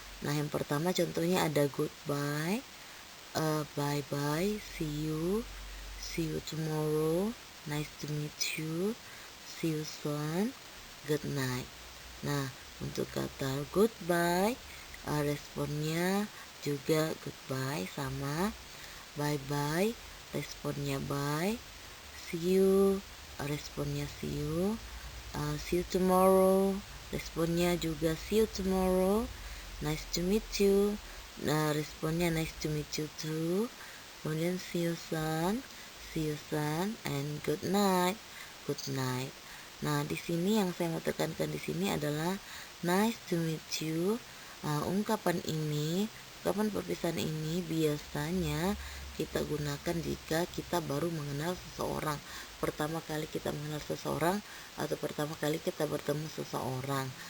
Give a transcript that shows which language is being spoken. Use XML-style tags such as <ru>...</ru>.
<id>Nah, yang pertama contohnya ada</id> <en>goodbye, bye bye, see you tomorrow, nice to meet you, see you soon, good night.</en> <id>Nah, untuk kata goodbye, responnya juga goodbye sama. Bye bye, responnya bye.</id> <en>See you, responnya see you. See you tomorrow,</en> <id>responnya juga</id> <en>see you tomorrow. Nice to meet you,</en> <id>nah responnya</id> <en>nice to meet you too. Kemudian see you soon, and good night, good night.</en> <id>Nah, di sini yang saya mau tekankan di sini adalah</id> <en>nice to meet you.</en> <id>Ungkapan perpisahan ini biasanya kita gunakan jika kita baru mengenal seseorang. Pertama kali kita mengenal seseorang atau pertama kali kita bertemu seseorang.</id>